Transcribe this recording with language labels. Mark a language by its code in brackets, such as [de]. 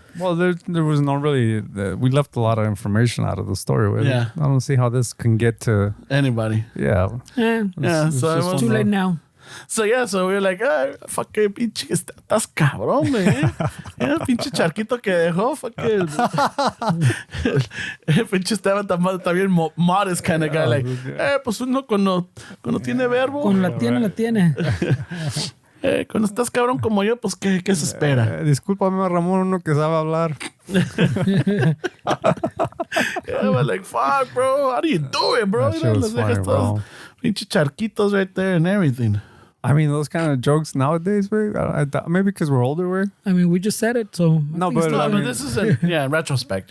[en] Well, there was not really... we left a lot of information out of the story. Really. Yeah. I don't see how this can get to... Anybody. Yeah. Yeah, so it was too late now. So we were like, fuck it, pinche, [es] estás cabrón, [en] man. [es] Yeah, pinche charquito que dejó, [en] fuck it. [es] Pinche estaba también [en] modest kind of guy, like, [es] pues uno cuando tiene verbo. Cuando la tiene. Cuando estás cabrón como yo, pues ¿qué se espera? Discúlpame, Ramón, uno que sabe hablar. [en] I was like, fuck, bro, how do you do it, bro? That shit was funny, bro. [es] Pinche charquitos [en] right there and everything. I mean, those kind of jokes nowadays, maybe because we're older, way. I mean, we just said it, so... No, but this is in retrospect,